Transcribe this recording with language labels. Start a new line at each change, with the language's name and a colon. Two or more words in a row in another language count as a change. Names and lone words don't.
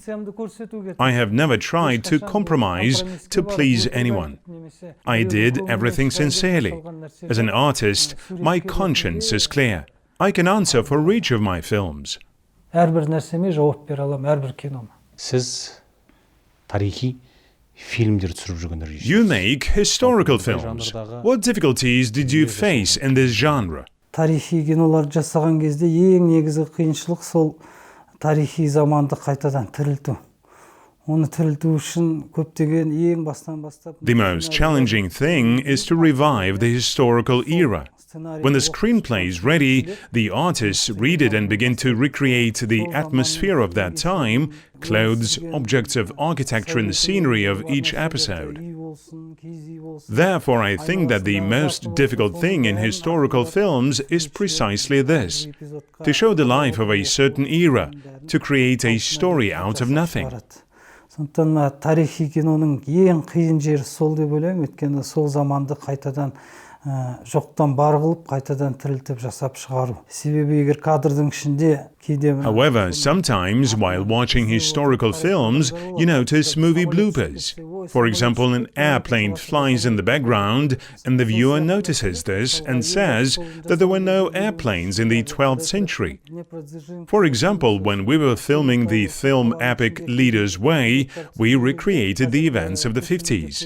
English: I have never tried to compromise to please anyone. I did everything sincerely. As an artist, my conscience is clear. I can answer for each of my films.
Kazakh: Siz tarixi filmler түсіріп жүргендер.
English: You make historical films. What difficulties did you face in this genre?
Kazakh: Тарихи кинолар жасаған кезде ең негізгі қиыншылық сол тарихи заманды қайтадан тірілту. Оны тірілту үшін көптеген ең бастан бастап.
English: The most challenging thing is to revive the historical era. When the screenplay is ready, the artists read it and begin to recreate the atmosphere of that time, clothes, objects of architecture and the scenery of each episode. Therefore, I think that the most difficult thing in historical films is precisely this: to show the life of a certain era, to create a story out of nothing.
Kazakh: Сондықтан тарихи киноның ең қиын жері сол деп ойлаймын, өйткені сол заманды қайтадан жоқтан бар қылып, қайтадан тірілтіп жасап шығару. Себебі егер кадрдың ішінде кейде.
English: However, sometimes while watching historical films, you notice movie bloopers. For example, an airplane flies in the background, and the viewer notices this and says that there were no airplanes in the 12th century. For example, when we were filming the film epic Leader's Way, we recreated the events of the 50s.